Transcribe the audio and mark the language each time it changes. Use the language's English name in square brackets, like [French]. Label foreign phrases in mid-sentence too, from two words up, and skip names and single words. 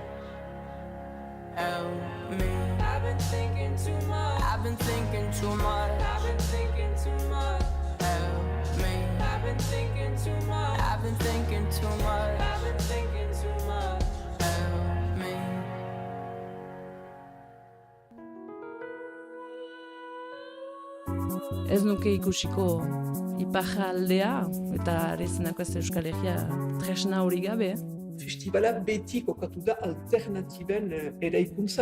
[English] Help me. I've been thinking too much. I've been thinking too much. I've been thinking too much. Help me. I've been thinking too much. I've been thinking too much. I've been thinking too much. Help me. [Basque] Ez nuke ikusiko iparraldea eta arezenako ez Euskal Herria tresna hori gabe. Festivala beti kokatu da alternatiben eraikuntzan.